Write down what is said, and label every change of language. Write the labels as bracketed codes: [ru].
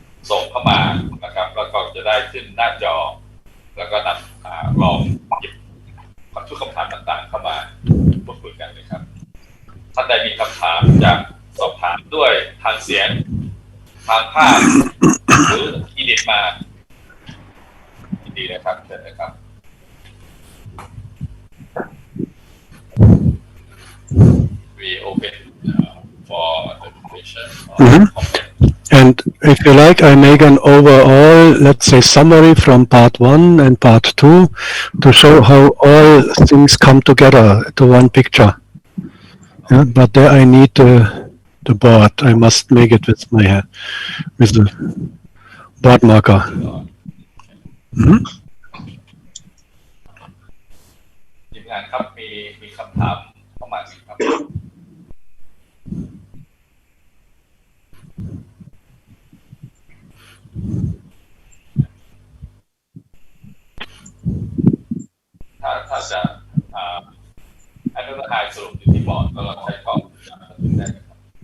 [th] ส่งเข้ามานะครับแล้วก็จะได้ขึ้นหน้าจอแล้วก็นำลองหยิบทุกคำถามต่างๆเข้ามาพูดคุยกันเลยครับท่านใดมีคำถามจากสอบถามด้วยทางเสียงทางภาพหรืออีดิทมายินดีนะครับเชิญเลยครับ [en] We open for the question or comment. And if you like, I make an overall, let's say, summary from part 1 and part 2 to show how all things come together to one picture. Yeah, but there I need the board. I must make it with the board marker. Mm-hmm. [th] ทีมงานครับมีคำถามเข้ามาสิครับถ้าจะให้นักข่าวสรุปอยู่ที่บอร์ดแล้วเราใช้ข้อมูลจากนั้นได้ครับ